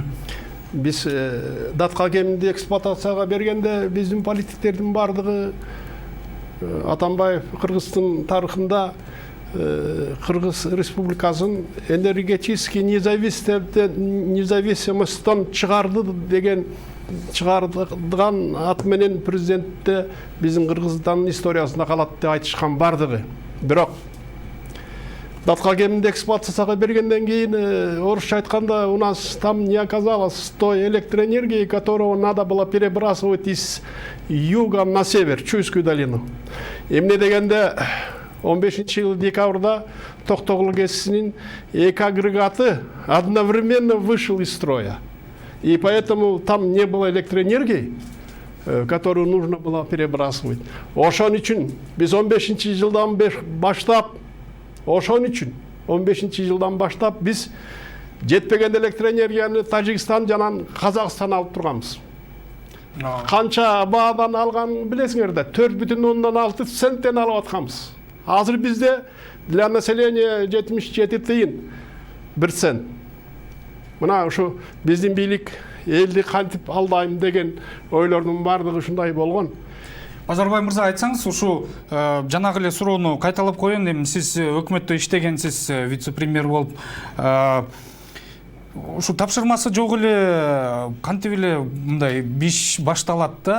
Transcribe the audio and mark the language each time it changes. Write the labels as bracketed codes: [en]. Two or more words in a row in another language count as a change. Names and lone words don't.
[ky] Биз датка кеминди эксплуатацияга бергенде биздин политиктердин бардыгы Атамбаев Кыргыздын тарыхында Кыргыз Республикасын [ru] энергетический независимосттон [ky] чыгарды деген чыгардыган ат менен президентте биздин Кыргызстандын историясында калат деп айтышкан бардыгы. Бирок датка кеминди эксплуатацияга бергенден кийин орусча айтканда [ru] у нас там не оказалось той электроэнергии, которую надо было перебрасывать из юга на север, Чуйскую долину. [ky] Эмне дегенде 15-жылы декабрда Токтогул КЭСинин эки агрегаты [ru] одновременно вышел из строя. И поэтому там не было электроэнергии, которую нужно было перебрасывать. [ky] Ошон үчүн биз 15-жылдан баштап Ошон үчүн 15-жылдан баштап биз жетпеген электроэнергияны Тажикстан жана Казакстан алып турганбыз. Канча баадан алган билесиңер да, 4,6 центтен алып атканбыз. Азыр бизде [ru] для населения [ky] 77 тыйын 1 цент. Мына ушу биздин бийлик элди кантип алдайм деген ойлордун бардыгы ушундай болгон. Базарбай мырза, айтсаңыз, ушу жанагы эле суроону кайталап коеюн. Эми сиз өкмөттө иштегенсиз, вице-премьер болуп, ушу тапшырмасы жок эле кантип эле мындай биш башталат да.